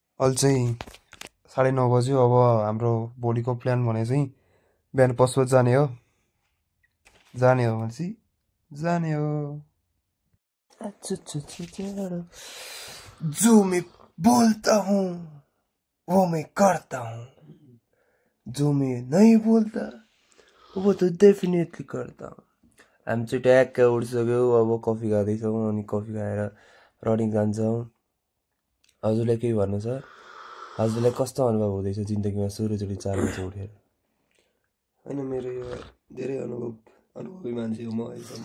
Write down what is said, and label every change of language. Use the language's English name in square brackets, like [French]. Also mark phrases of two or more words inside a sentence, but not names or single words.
[Nepali] अहिले चाहिँ 9:30 बज्यो। अब हाम्रो भोलिको प्लान भने चाहिँ बिहान पशुपत जाने हो भनेपछि जाने हो। [Hindi] जो मैं बोलता हूँ वो मैं करता हूँ, जो मैं नहीं बोलता वो तो डेफिनेटली करता हूँ। [Nepali] हामी चाहिँ ट्याक्क उठिसक्यो। अब कफी खाँदैछौँ अनि कफी खाएर रनिङ जान्छौँ। हजुरलाई केही भन्नु छ? हजुरलाई कस्तो अनुभव हुँदैछ जिन्दगीमा सुरुचोटि 4 बजे उठेर? होइन, मेरो यो धेरै अनुभवी मान्छे हो म अहिलेसम्म।